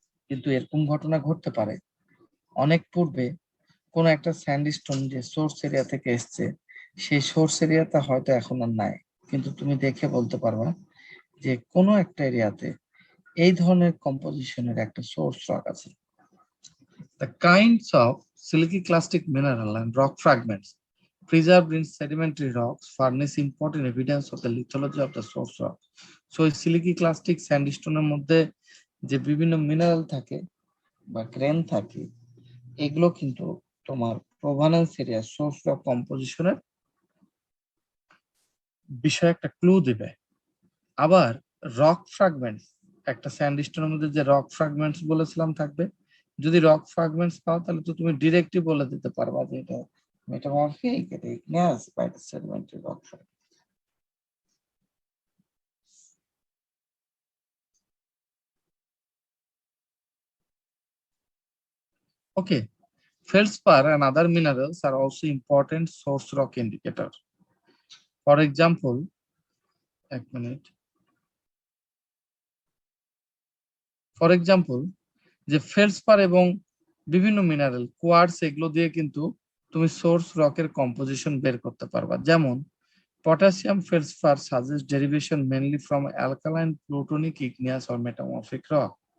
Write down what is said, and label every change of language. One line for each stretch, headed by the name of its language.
Bangla: কিন্তু এরকম ঘটনা ঘটতে পারে অনেক পূর্বে কোন একটা স্যান্ডস্টোন যে সোর্স এরিয়া থেকে এসছে, সেই সোর্স এরিয়াটা হয়তো এখন আর নাই, কিন্তু তুমি দেখে বলতে পারবা যে কোনো একটা এরিয়াতে এই ধরনের কম্পোজিশনের একটা সোর্স রক আছে।
English: The kinds of silicic clastic mineral and rock fragments preserved in sedimentary rocks furnish important evidence of the lithology of the source rock.
Bangla: So এই সিলিকি ক্লাস্টিক স্যান্ডস্টোনের মধ্যে যে বিভিন্ন মিনারেল থাকে বা গ্রেন থাকে, এগুলো কিন্তু তোমার প্রোভেনেন্স এরিয়া সোর্স রক কম্পোজিশনের বিষয়ে একটা ক্লু দিবে। আবার রক ফ্র্যাগমেন্টস, একটা স্যান্ডস্টোনের মধ্যে যে রক ফ্র্যাগমেন্টস বলেছিলাম থাকবে, যদি রক ফ্র্যাগমেন্টস পাও তাহলে তো তুমি ডিরেক্টলি বলে দিতে পারবা যে এটা মেটামরফিক, এটা ইগনিয়াস বা এটা sedimentary rock fragment.
English: Okay, feldspar and other minerals are also important source rock indicator. For example,
Bangla: এক মিনিট, ফর এক্সাম্পল যে ফেলসপার এবং বিভিন্ন মিনারেল কোয়ার্টস, এগুলো দিয়ে কিন্তু তুমি সোর্স রকের কম্পোজিশন বের করতে পারবা।
English: যেমন potassium feldspar suggest derivation mainly from alkaline plutonic igneous or metamorphic rock.